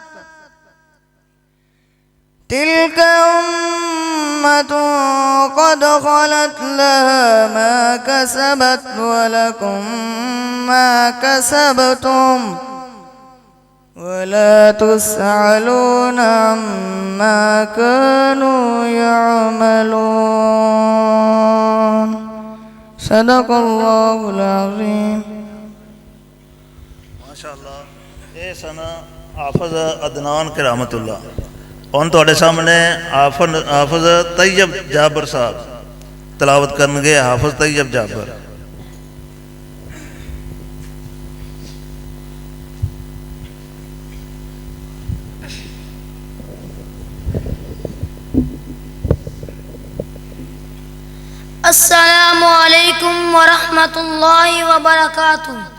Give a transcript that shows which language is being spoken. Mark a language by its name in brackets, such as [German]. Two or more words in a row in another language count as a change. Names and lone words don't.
[Arabic] تلك أمة قد خلت لها ما كسبت ولكم ما كسبتم ولا تسألون عما كانوا يعملون صدق الله العظيم [Punjabi] ਮਾਸ਼ਾਅੱਲਾ ਇਹ ਸਨ ਹਾਫਿਜ਼ ਅਦਨਾਨ ਕਰਾਮਤੁੱਲਾ। ਹੁਣ ਤੁਹਾਡੇ ਸਾਹਮਣੇ ਹਾਫਿਜ਼ ਤੈयब ਜਾਬਰ ਸਾਹਿਬ ਤਲਾਵਤ ਕਰਨਗੇ। ਹਾਫਿਜ਼ ਤੈयब ਜਾਬਰ। [Arabic] السلام عليكم ورحمة الله وبركاته.